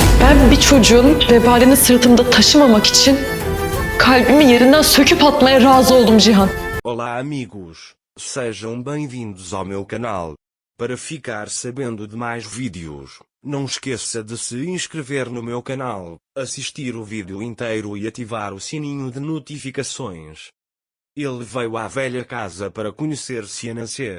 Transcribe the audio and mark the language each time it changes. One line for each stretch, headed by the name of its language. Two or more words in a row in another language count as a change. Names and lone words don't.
Turkish: Ben bir çocuğun vebalini sırtımda taşımamak için kalbimi yerinden söküp atmaya razı oldum Cihan.
Portuguese: Olá amigos, sejam bem-vindos ao meu canal. Para ficar sabendo de mais vídeos, não esqueça de se inscrever no meu canal, assistir o vídeo inteiro e ativar o sininho de notificações. Ele veio à velha casa para conhecer Cian Anser.